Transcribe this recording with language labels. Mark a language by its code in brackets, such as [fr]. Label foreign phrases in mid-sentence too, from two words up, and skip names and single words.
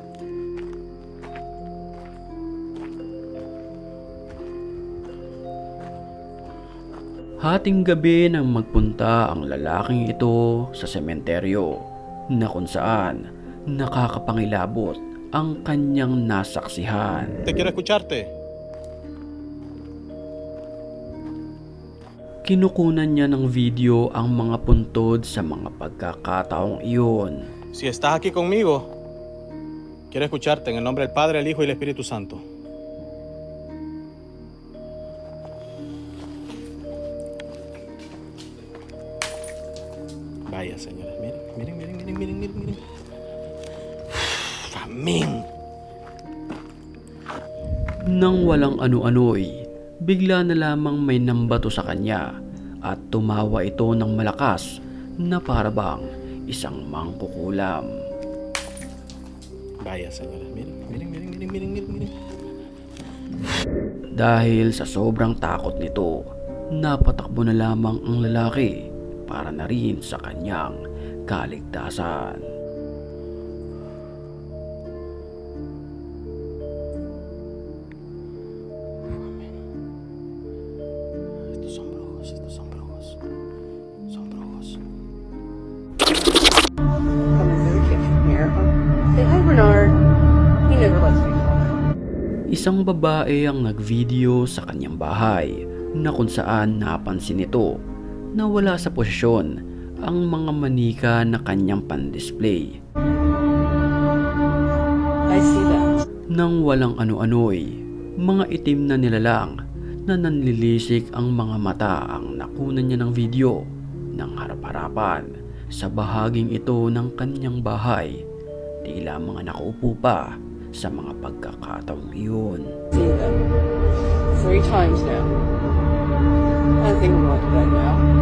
[tl] Hating gabi nang magpunta ang lalaking ito sa sementeryo na kung saan nakakapangilabot ang kanyang nasaksihan. [es] Te quiero escucharte. [tl] Kinukunan niya ng video ang mga puntod sa mga pagkakataong iyon. [es] Si estás aquí conmigo, quiero escucharte en el nombre del Padre, el Hijo y el Espíritu Santo. Vaya, señores, miren. Amén. [tl] Nang walang ano-ano'y, bigla na lamang may nambato sa kanya at tumawa ito ng malakas na parabang isang mangkukulam. [es] Vaya, señores, miren. [tl] Dahil sa sobrang takot nito, napatakbo na lamang ang lalaki para na rin sa kanyang kaligtasan. [es] Estos son brujos. Son brujos. [en] Coming to the kitchen here. Say hi, Bernard. He never lets me talk. [tl] Isang babae ang nagvideo sa kanyang bahay na kung saan napansin nito na wala sa posisyon ang mga manika na kanyang pan-display. [en] I see that. [tl] Nang walang ano-ano'y, mga itim na nilalang na nanlilisik ang mga mata ang nakunan niya ng video ng harap-harapan sa bahaging ito ng kanyang bahay. Tila mga nakaupo pa sa mga pagkakataong iyon. [en] See them 3 times now. I think we're going to bed now.